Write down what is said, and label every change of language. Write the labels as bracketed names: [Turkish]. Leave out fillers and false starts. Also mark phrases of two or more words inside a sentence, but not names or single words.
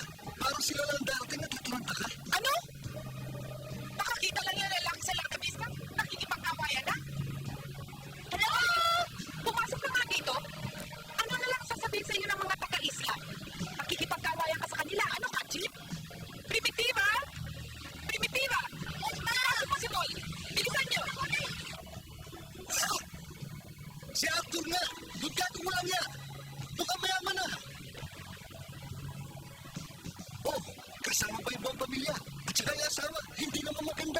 [Filipino] Parang sila lang darating at tataranta ka. Ano? Nakakita lang yung lalaki sa langkabis na nakikipag-awayan na? Hello? Pumasok ka nga dito? Ano na lang sasabihin sa inyo ng mga taga-isla? Nakikipag-awayan ka sa kanila. Ano ka, Chip? Primitiva? Primitiva! Pasok mo si Boy. Bilisan niyo. Si Arthur nga! Dugkato mo lang niya! Mukhang mayaman na! Oh, kasama pa yung buong pamilya. At saka yung asawa, hindi naman maganda.